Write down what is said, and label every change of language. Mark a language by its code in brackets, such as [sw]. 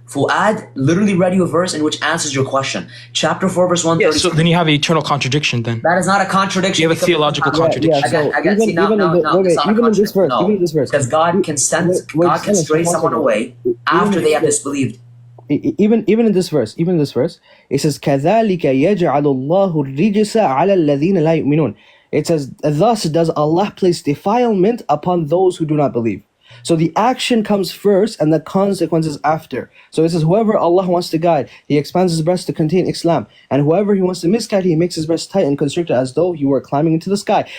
[en] Fuad literally read you a verse in which answers your question. Chapter 4, verse 137. Yeah, so then you have an eternal contradiction. Then that is not a contradiction. You have a theological contradiction. Even in this verse, because God can stray someone away after they have disbelieved. Even in this verse, it says [ar] كَذَلِكَ يَجْعَلُ اللَّهُ الرِّجْسَ عَلَى الَّذِينَ لَا يُؤْمِنُونَ. [en] It says, thus does Allah place defilement upon those who do not believe. So the action comes first and the consequences after. So it says, whoever Allah wants to guide, He expands His breast to contain Islam. And whoever He wants to misguide, He makes His breast tight and constricted as though He were climbing into the sky.